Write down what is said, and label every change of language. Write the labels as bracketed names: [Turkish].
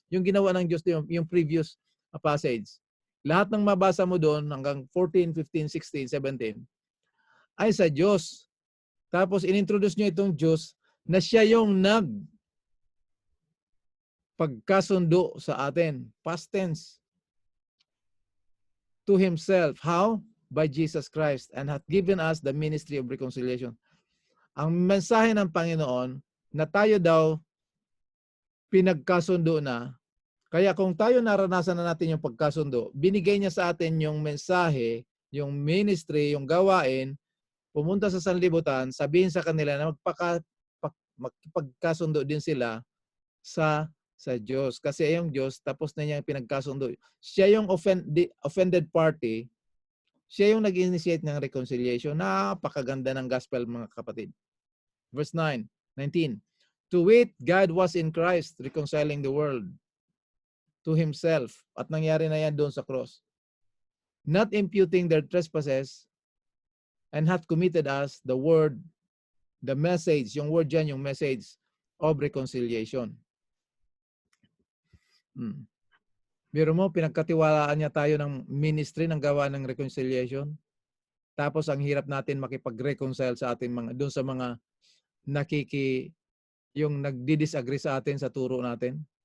[Filipino] Yung ginawa ng Diyos, yung previous passage. Lahat ng mabasa mo doon hanggang 14, 15, 16, 17 ay sa Diyos. Tapos inintroduce niyo itong Diyos na siya yung pagkasundo sa atin. [English] Past tense. To Himself. How? By Jesus Christ, and hath given us the ministry of reconciliation. [Filipino] Ang mensahe ng Panginoon na tayo daw pinagkasundo na. Kaya kung tayo naranasan na natin yung pagkasundo, binigay niya sa atin yung mensahe, yung ministry, yung gawain, pumunta sa sanlibutan, sabihin sa kanila na magpagkasundo din sila sa Diyos. Kasi yung Diyos, tapos na niya pinagkasundo. Siya yung offended party, siya yung nag-initiate ng reconciliation. Napakaganda ng gospel, mga kapatid. [English] Verse 19. To wit, God was in Christ reconciling the world to Himself. [Filipino] At nangyari na yan doon sa [English] cross. Not imputing their trespasses, and hath committed us the word, the message, [Filipino] yung word dyan, [English] yung message of reconciliation. [Filipino] Biro mo, pinagkatiwalaan niya tayo ng ministry ng gawa ng reconciliation. Tapos ang hirap natin makipag-reconcile sa ating mga, doon sa mga yung nagdi-disagree sa atin sa turo natin.